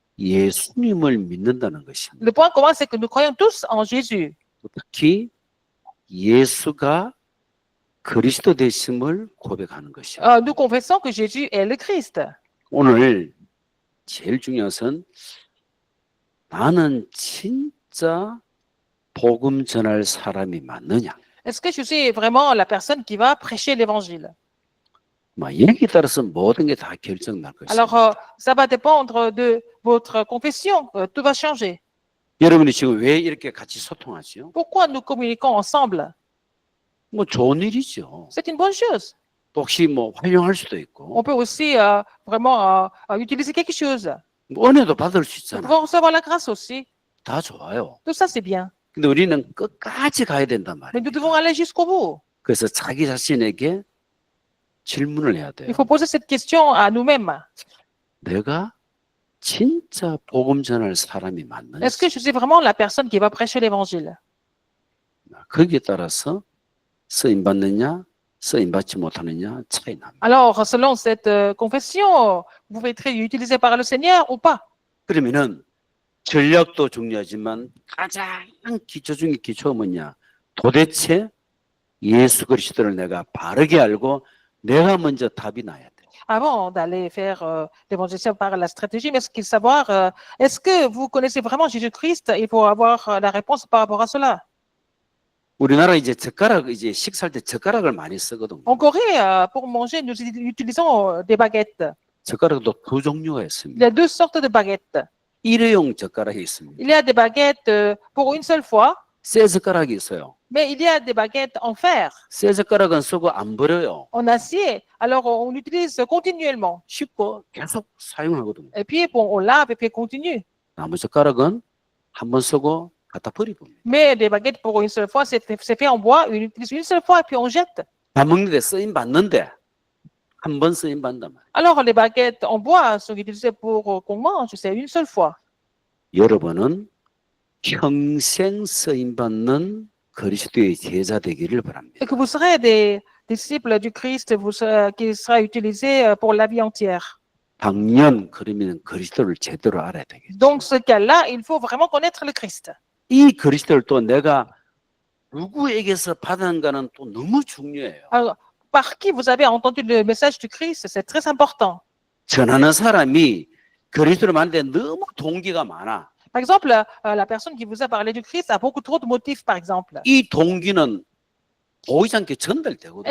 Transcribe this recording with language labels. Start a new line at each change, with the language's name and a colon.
Korean: 예수님을 믿는다는 것입니다.
French: Le point commun, c'est que nous croyons tous en Jésus.
Korean: 특히 예수가 그리스도 되심을 고백하는 것이에요.
French: Nous confessons que Jésus est le Christ.
Korean: 오늘 제일 중요한 것은 나는 진짜 복음 전할 사람이 맞느냐.
French: Est-ce que je suis vraiment la personne qui va prêcher l'évangile?
Korean: 여기에 따라서 모든 게 다 결정날 것입니다.
French: Alors, ça va dépendre de votre confession. Tout va changer.
Korean: 여러분이 지금 왜 이렇게 같이 소통하죠?
French: Pourquoi nous communiquons ensemble?
Korean: 뭐 좋은 일이죠.
French: C'est une bonne chose.
Korean: 혹시 뭐 활용할 수도 있고
French: On peut aussi vraiment utiliser quelque chose.
Korean: 뭐 은혜도 받을 수
French: Nous
Korean: 있잖아.
French: pouvons recevoir la grâce aussi.
Korean: 다 좋아요.
French: Tout ça, c'est bien.
Korean: 근데 우리는 끝까지 가야 된단
French: Mais
Korean: 말이에요.
French: nous devons aller jusqu'au bout.
Korean: 그래서 자기 자신에게 질문을 해야 돼요.
French: Il faut poser cette question à nous-mêmes.
Korean: 내가 진짜 복음 전할 사람이 맞느냐?
French: Est-ce que je suis vraiment la personne qui va prêcher l'évangile?
Korean: 거기에 따라서 쓰임 받느냐, 쓰임 받지 못하느냐 차이 납니다.
French: Alors, selon cette confession, vous pouvez être utilisé par le Seigneur ou pas.
Korean: 그러면은 전략도 중요하지만 가장 기초 중에 기초가 뭐냐? 도대체 예수 그리스도를 내가 바르게 알고 내가 먼저 답이 나야 돼.
French: Avant d'aller faire l'évangélisation par la stratégie, mais ce qu'il faut savoir, est-ce que vous connaissez vraiment Jésus-Christ? Il faut avoir la réponse par rapport à cela.
Korean: 우리나라 이제 젓가락 이제 식사할 때 젓가락을 많이 쓰거든요.
French: En Corée, pour manger, nous utilisons des baguettes.
Korean: 젓가락도 두 종류가
French: Il y
Korean: 있습니다.
French: a deux sortes de baguettes.
Korean: 일회용 젓가락이 있습니다.
French: Il y a des baguettes pour une seule fois,
Korean: 쇠 젓가락이 있어요.
French: mais il y a des baguettes en fer,
Korean: 쇠 젓가락은 쓰고 안 버려요.
French: en acier. Alors, on utilise continuellement.
Korean: 씻고 계속 사용하거든요.
French: Et puis, bon, on lave et puis on continue.
Korean: 나무 젓가락은 한 번 쓰고 갖다 버리고.
French: Mais des baguettes pour une seule fois, c'est fait en bois, on utilise une seule fois et puis on jette.
Korean: 밥 먹는데 쓰임 받는데 한 번 쓰임 받단 말이에요.
French: Alors, les baguettes en bois sont utilisées pour qu'on mange, c'est une seule fois.
Korean: 여러분은 평생 쓰임 받는 그리스도의 제자 되기를 바랍니다.
French: Et que vous serez des disciples du Christ qui sera utilisé pour la vie entière.
Korean: 당연 그러면 그리스도를 제대로 알아야 되겠죠.
French: Donc, ce cas-là, il faut vraiment connaître le Christ.
Korean: 이 그리스도를 또 내가 누구에게서 받았는가는 또 너무 중요해요.
French: Alors, par qui vous avez entendu le message du Christ, c'est très important.
Korean: 전하는 사람이 그리스도를 만드는데 너무 동기가 많아.
French: Par exemple, la personne qui vous a parlé du Christ a beaucoup trop de motifs, par exemple.
Korean: 이 동기는 보이지 않게 전달되거든요.